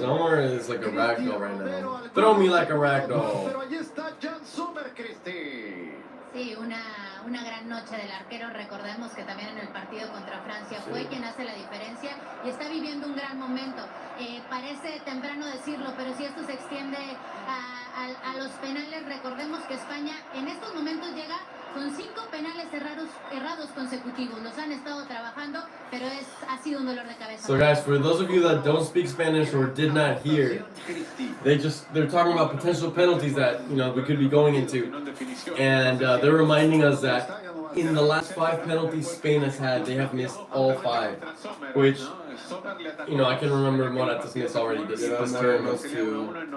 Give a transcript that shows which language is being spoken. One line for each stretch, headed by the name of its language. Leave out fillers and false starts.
English: Sommer is like a ragdoll right now. Throw me like a ragdoll.
Spanish: Pero ahí está Jan Sommer, Cristi. Sí, una gran noche del arquero. Recordemos que también en el partido contra Francia fue quien hace la diferencia y está viviendo un gran momento. Parece temprano decirlo, pero si esto se extiende a los penales, recordemos que España en estos momentos llega con 5 penales errados consecutivos. Los han estado trabajando, pero ha sido un dolor de cabeza.
English: So guys, for those of you that don't speak Spanish or did not hear, they're talking about potential penalties that we could be going into, and they're reminding us that in the last 5 penalties Spain has had, they have missed all 5, which I can remember Moratas missed already this tournament too.